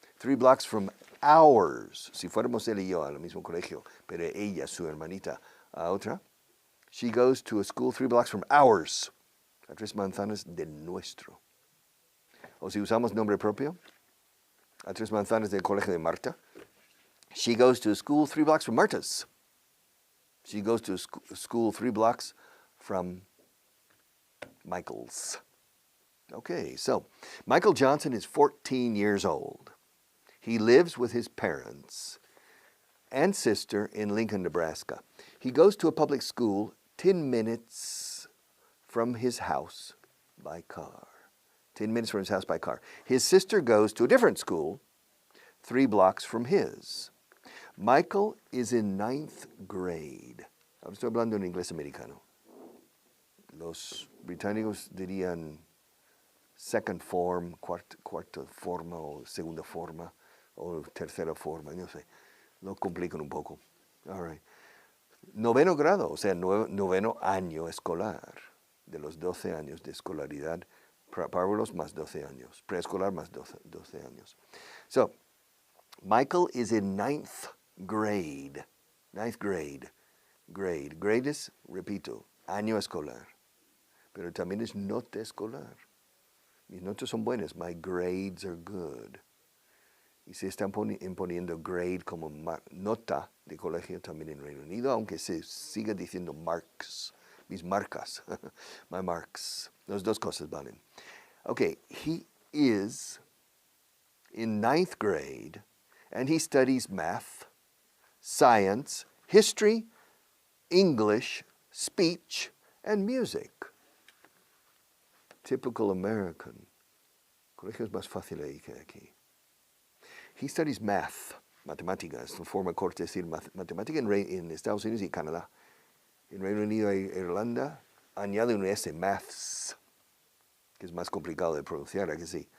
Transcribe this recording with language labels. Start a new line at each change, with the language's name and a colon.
English: 3 blocks from ours.
Spanish: Si fuéramos él y yo al mismo colegio, pero ella, su hermanita, a otra,
English: She goes to a school 3 blocks from ours.
Spanish: A 3 manzanas de nuestro. O si usamos nombre propio, a 3 manzanas del colegio de Marta.
English: She goes to a school 3 blocks from Marta's. She goes to a school 3 blocks from Michael's. Okay, so Michael Johnson is 14 years old. He lives with his parents and sister in Lincoln, Nebraska. He goes to a public school 10 minutes from his house by car. 10 minutes from his house by car. His sister goes to a different school 3 blocks from his. Michael is in 9th grade.
Spanish: Ahora estoy hablando en inglés americano. Los británicos dirían second form, cuarta forma o segunda forma o tercera forma, no sé. Lo complican un poco.
English: All right.
Spanish: 9º grado, o sea, 9º año escolar. De los 12 años de escolaridad, párvulos más 12 años, preescolar más 12 años.
English: So, Michael is in 9th grade. 9th grade.
Spanish: Grade es, repito, año escolar. Pero también es nota escolar. Mis notas son buenas.
English: My grades are good.
Spanish: Y se están imponiendo grade como nota de colegio también en Reino Unido, aunque se siga diciendo marks. Mis marcas.
English: My marks.
Spanish: Las dos cosas valen.
English: Okay, he is in 9th grade, and he studies math, science, history, English, speech, and music. Typical American.
Spanish: Colegio es más fácil ahí que aquí.
English: He studies math,
Spanish: matemática, es una forma corta de decir matemática en Estados Unidos y Canadá. En Reino Unido e Irlanda añade un S, maths, que es más complicado de pronunciar, ¿a que sí?